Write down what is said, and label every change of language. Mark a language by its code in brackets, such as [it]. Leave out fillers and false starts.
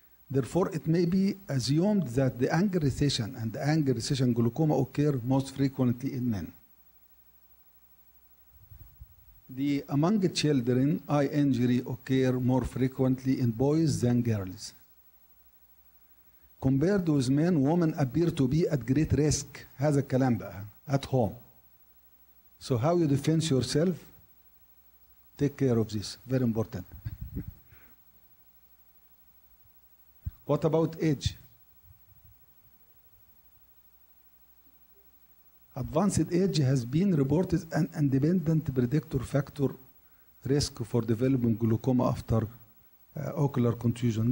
[en] Therefore, it may be assumed that the angle recession and the angle recession glaucoma occur most frequently in men. Among children, eye injury occur more frequently in boys than girls. Compared with men, women appear to be at great risk. [ar] هذا الكلام بقى [en] at home. So how you defend yourself? Take care of this. Very important. What about age? Advanced age has been reported an independent predictor factor risk for developing glaucoma after ocular contusion.